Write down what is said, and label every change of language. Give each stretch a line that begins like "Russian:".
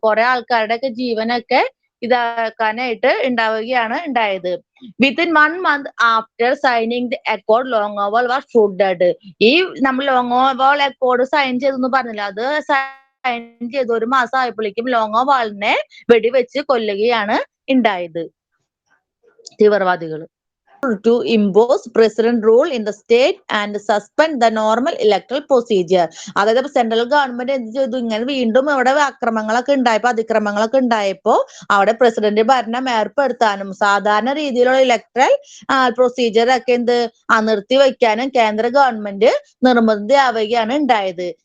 Malayalam: കുറെ ആൾക്കാരുടെ ഒക്കെ ജീവനൊക്കെ ഇതാക്കാനായിട്ട് ഉണ്ടാവുകയാണ് ഉണ്ടായത്.
English: Within 1 month after signing the accord, Longowal was shot dead.
Malayalam: ഈ നമ്മൾ ലോങ്ങോവാൾ അക്കോർഡ് സൈൻ ചെയ്തെന്ന് പറഞ്ഞില്ല, അത് സൈൻ ചെയ്ത് 1 മാസം ആയപ്പോഴേക്കും ലോങ്ങോവാളിനെ വെടിവെച്ച് കൊല്ലുകയാണ് ഉണ്ടായത് തീവ്രവാദികൾ.
English: To impose president rule in the state and suspend the normal electoral procedure.
Malayalam: അതായത് സെൻട്രൽ ഗവൺമെന്റ് എന്ത് ചെയ്തു? ഇങ്ങനെ വീണ്ടും അവിടെ അതിക്രമങ്ങളൊക്കെ ഉണ്ടായപ്പോ അവിടെ പ്രസിഡന്റ് ഭരണം ഏർപ്പെടുത്താനും സാധാരണ രീതിയിലുള്ള ഇലക്ട്രൽ പ്രൊസീജിയർ ഒക്കെ നിർത്തിവെക്കാനും കേന്ദ്ര ഗവൺമെന്റ് നിർബന്ധിതയാവുകയാണ് ഉണ്ടായത്.